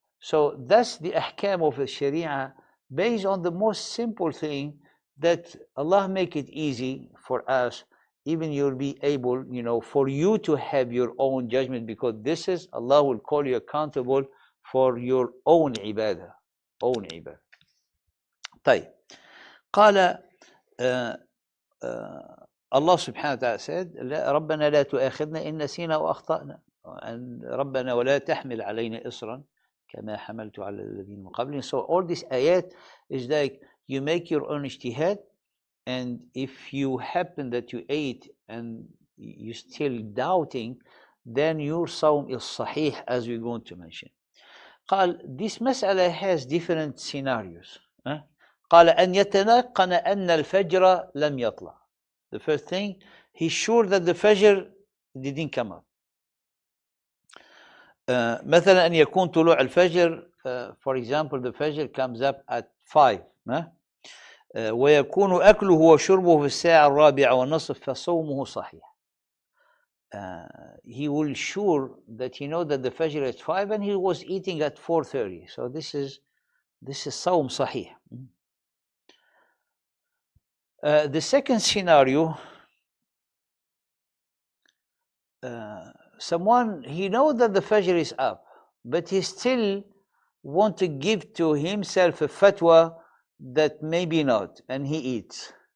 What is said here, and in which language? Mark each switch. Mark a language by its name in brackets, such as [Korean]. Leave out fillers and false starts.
[English] So that's the ahkam of the Sharia, based on the most simple thing, that Allah make it easy for us. Even you'll be able, for you to have your own judgment, because this is, Allah will call you accountable for your own ibadah. [Arabic] طيب. قال Allah subhanahu wa ta'ala said, ربنا لا تؤاخذنا إن نسينا وأخطأنا. And ربنا ولا تحمل علينا إصرا كما حملت على الذين من قبلنا. [English] So all this ayat is like, you make your own ijtihad, and if you happen that you ate and you still doubting, then your sawm is sahih, as we're going to mention. قال, this mas'ala has different scenarios. [Arabic] قال أن يتنقن أن الفجر لم يطلع. [English] The first thing, he's sure that the Fajr didn't come up. [Arabic] مثلا أن يكون طلوع الفجر, [English] for example, the Fajr comes up at 5. [Arabic] ويكون أكله وشربه في الساعة 4:15 فصومه صحيح. [English] He will sure that he know that the Fajr is 5 and he was eating at 4:30. So this is [Arabic] صوم صحيح. [English] The second scenario, someone, he knows that the Fajr is up, but he still want to give to himself a fatwa that maybe not, and he eats.